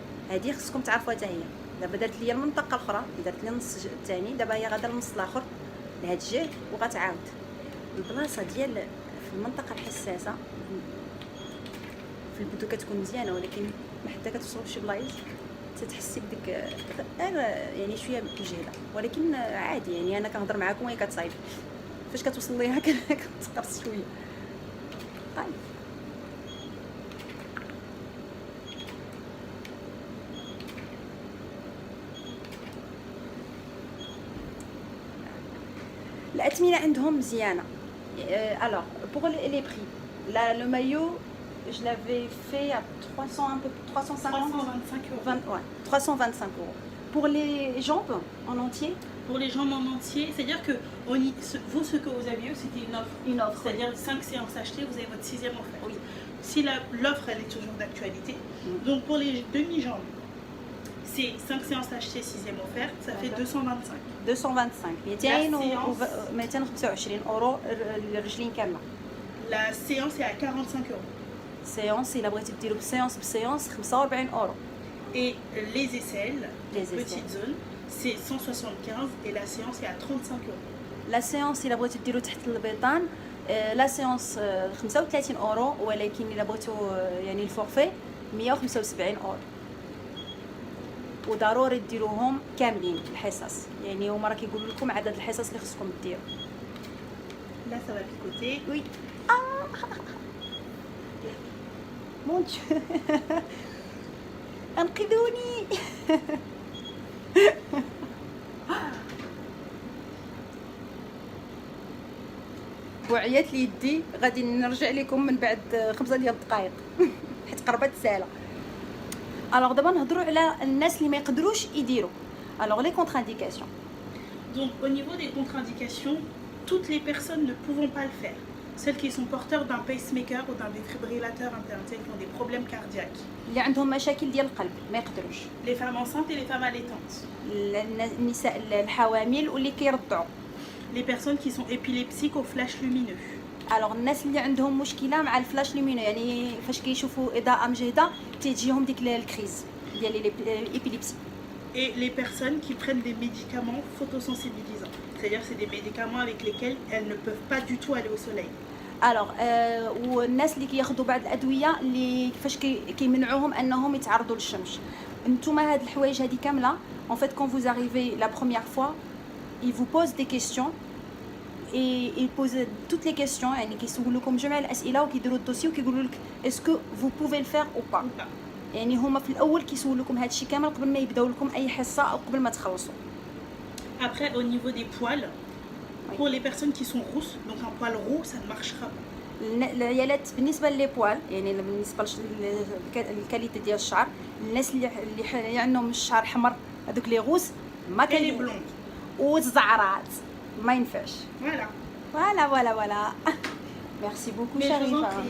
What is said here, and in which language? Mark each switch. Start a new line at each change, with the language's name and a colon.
Arabic: هذه خصكم تعرفوها حتى هي. دابا دارت لي المنطقه الاخرى دارت لي النص الثاني دابا هي غادا النص الاخر لهاد الجهه وغتعاود البلاصه ديال في المنطقه الحساسه في البدو كتكون مزيانه ولكن حتى كتوصل لشي بلايص تتحسي بديك يعني شويه مجهده ولكن عادي يعني انا كنهضر معاكم وهي كتصايب فاش كتوصل ليها كتقرص شويه. طيب الأثمنة عندهم مزيانة.
French: Alors pour les prix, le maillot je l'avais fait à 300 un peu 350 325 euros. 20, ouais, 325 euros. Pour les jambes en entier, Pour les jambes en entier, c'est-à-dire que vous, ce que vous aviez eu, c'était une offre. C'est-à-dire 5 séances achetées, vous avez votre 6e offert. Oui. Si l'offre, elle est toujours d'actualité. Donc pour les demi-jambes, c'est 5 séances achetées, 6e offerte, ça fait 225.
Arabic: 225 225 اورو الرجلين كامله.
French: La séance est à 45 euros.
Arabic: سيونس الا بغيتي ديرو بسيونس 45 اورو.
French: Et les aisselles, Les petite zone, c'est 175 et la séance est à 35 euros.
Arabic: لا سيونس الا بغيتو ديرو تحت البيطان لا سيونس 35 اورو ولكن الا بغيتو يعني الفورفي 175 اورو. وضروري ديروهم كاملين الحصص يعني هما راه كيقولوا لكم عدد الحصص اللي خصكم ديروا.
French: Là, ça va picoter. وي مون ديو انقذوني.
Arabic: وعيات لي يدي غادي نرجع لكم من بعد 5 ديال الدقائق حيت قربت ساله. الوغ دابا نهضروا على الناس اللي ما يقدروش يديروا. الوغ لي كونترانديكاسيون.
French: Donc au niveau des contre-indications, toutes les personnes ne pouvant pas le faire. Celles qui sont porteurs d'un pacemaker ou d'un défibrillateur interne, celles qui ont des problèmes cardiaques.
Arabic: اللي عندهم مشاكل ديال القلب ما يقدروش.
French: Les femmes enceintes et les femmes allaitantes.
Arabic: النساء الحوامل واللي كيرضعوا.
French: Les personnes qui sont épileptiques au flash lumineux.
Arabic: الوغ الناس اللي عندهم مشكله مع الفلاش لومينو يعني فاش كيشوفوا اضاءه مجهده تيجيهم ديك الكريز ديال الابيليبسي.
French: Et les personnes qui prennent des médicaments photosensibilisants. C'est-à-dire c'est des médicaments avec lesquels elles ne peuvent pas du tout aller au soleil.
Arabic: الوغ والناس اللي كياخذوا بعض الادويه اللي فاش كيمنعوهم انهم يتعرضوا للشمس. نتوما هاد الحوايج هادي كامله
French: en fait quand vous arrivez la première fois ils vous posent des questions et ils posent toutes les questions
Arabic: يعني كيسولوكم جميع الاسئله وكيديروا الدوسي وكيقولوا لك
French: est-ce que vous pouvez le faire ou pas.
Arabic: يعني هما في الاول كيسولوكم هاد الشيء كامل قبل ما يبداو لكم اي حصه او قبل ما تخلصوا.
French: Après au niveau des poils, pour les personnes qui sont rousses, donc un poil roux ça ne marchera pas.
Arabic: العيالات بالنسبه لي بوال يعني بالنسبه للكاليتي ديال الشعر الناس اللي عندهم الشعر حمر هذوك لي غوس ما
French: Et les blondes.
Arabic: والزعرات ما ينفعش.
French: Voilà. فوالا ميرسي بوكو شريفه.